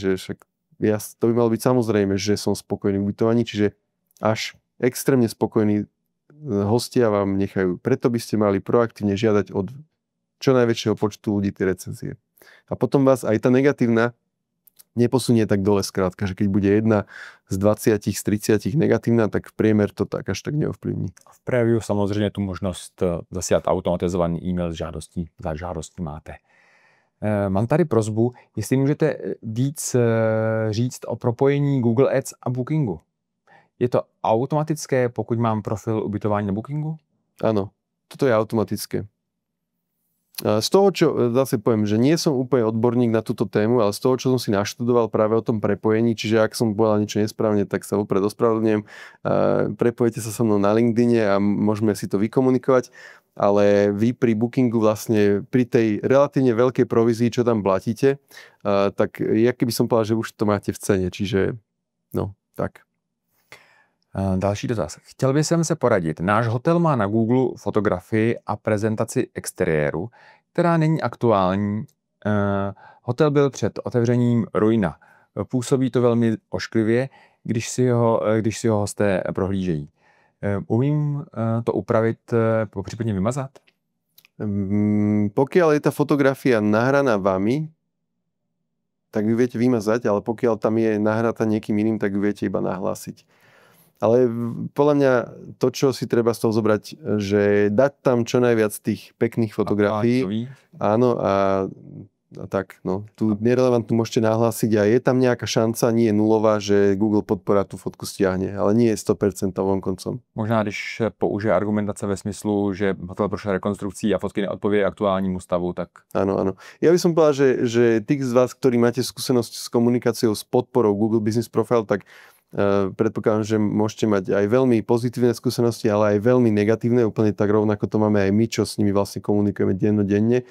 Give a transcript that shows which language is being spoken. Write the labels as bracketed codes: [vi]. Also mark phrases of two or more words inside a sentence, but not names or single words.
[sk] Že však to by malo byť samozrejme, že som spokojný v ubytovaní, čiže až extrémne spokojní hostia vám nechajú. Preto by ste mali proaktívne žiadať od čo najväčšieho počtu ľudí tie recenzie. A potom vás aj tá negatívna neposunie tak dole skrátka, že keď bude jedna z 20, z 30 negatívna, tak priemer to tak až tak neovplyvní. [cs] V Preview samozřejmě tu možnost zasílat automatizovaný e-mail za žádostí máte. Mám tady prosbu, jestli můžete víc říct o propojení Google Ads a Bookingu. Je to automatické, pokud mám profil ubytování na Bookingu? [sk] Áno, toto je automatické. Z toho, čo zase poviem, že nie som úplne odborník na túto tému, ale z toho, čo som si naštudoval práve o tom prepojení, čiže ak som povedal niečo nesprávne, tak sa vopred ospravedlňujem. Prepojete sa so mnou na LinkedIne a môžeme si to vykomunikovať, ale vy pri Bookingu vlastne pri tej relatívne veľkej provízii, čo tam platíte, tak ja keby som povedal, že už to máte v cene, čiže no, tak. [cs] Další dotaz. Chtěl bych se poradit. Náš hotel má na Google fotografii a prezentaci exteriéru, která není aktuální. Hotel byl před otevřením ruina. Působí to velmi ošklivě, když si ho hosté prohlížejí. Umím to upravit, popřípadně vymazat? [sk] Pokiaľ je tá fotografia nahraná vami, tak ju viete vymazať, ale pokiaľ tam je nahratá niekým iným, tak ju viete iba nahlásiť. Ale podľa mňa to, čo si treba z toho zobrať, že dať tam čo najviac tých pekných fotografií. Áno, a tak, no. Tu nerelevantnú môžete nahlásiť a je tam nejaká šanca, nie je nulová, že Google podpora tú fotku stiahne, ale nie je 100% koncom. [cs] Možná, když použije argumentace ve smyslu, že hotel prošel rekonstrukcí a fotky neodpovědí aktuálnímu stavu, tak... [sk] Áno, áno. Ja by som povedal, že tých z vás, ktorí máte skúsenosť s komunikáciou s podporou Google Business Profile, tak predpokladám, že môžete mať aj veľmi pozitívne skúsenosti, ale aj veľmi negatívne, úplne tak rovnako to máme aj my, čo s nimi vlastne komunikujeme dennodenne.